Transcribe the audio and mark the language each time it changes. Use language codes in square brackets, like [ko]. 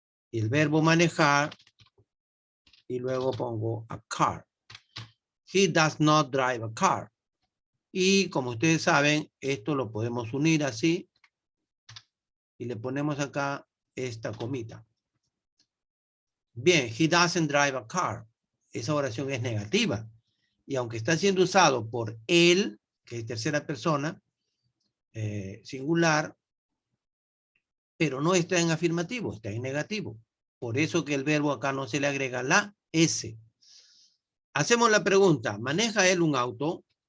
[es] Y el verbo manejar. Y luego pongo [en] a car. He does not drive a car. [es] Y como ustedes saben, esto lo podemos unir así. Y le ponemos acá esta comita. [en] Bien, he doesn't drive a car. [es] Esa oración es negativa. Y aunque está siendo usado por él, que es tercera persona, singular, pero no está en afirmativo, está en negativo. Por eso que el verbo acá no se le agrega la S. Hacemos la pregunta, ¿maneja él un auto?